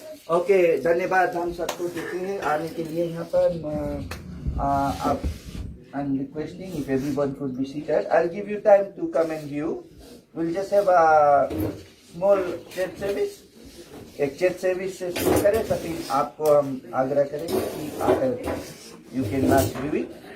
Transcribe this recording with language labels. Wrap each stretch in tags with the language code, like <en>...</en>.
<hi>Okay, धन्यवाद हम सबको देते हैं आने के लिए यहाँ पर।</hi> <en>आप I'm requesting if everyone could be seated. I'll give you time to come and view. We'll just have a small church service.</en> <hi>एक चर्च सर्विस से शुरू करें, तो फिर आपको हम आग्रह करेंगे कि आकर</hi> <en>you can last view it.</en>